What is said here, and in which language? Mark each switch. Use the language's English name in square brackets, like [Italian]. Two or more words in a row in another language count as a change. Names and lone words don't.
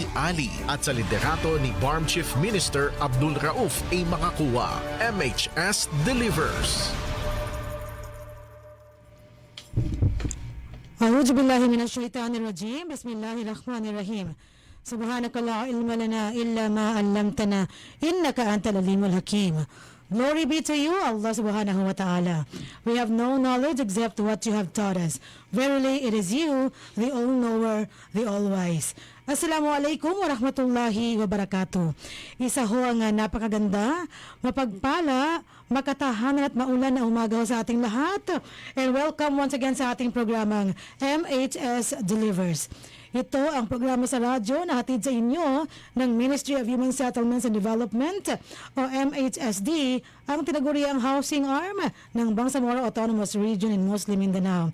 [Filipino] Ali at sa liderato ni BARM Chief Minister Abdul Rauf A. Makakuwa. MHS Delivers. [Arabic] أعوذ بالله من الشيطان الرجيم بسم الله الرحمن الرحيم سبحانك لا علم لنا إلا ما علمتنا إنك أنت العليم الحكيم. [English] Glory be to you, Allah [Arabic] سبحانه وتعالى. [English] We have no knowledge except what you have taught us. Verily, it is you, the all-knower, the all-wise. [Arabic] السلام عليكم ورحمة الله وبركاته. [Filipino] Isa ho ang napakaganda, mapagpala, makatahanan at maulan na umaga ho sa ating lahat. [English] And welcome once again [Filipino] sa ating programang [English] MHS Delivers. [Filipino] Ito ang programa sa radyo na hatid sa inyo ng Ministry of Human Settlements and Development o MHSD, ang tinaguriang [English] housing arm [Filipino] ng Bangsamoro Autonomous Region in Muslim Mindanao.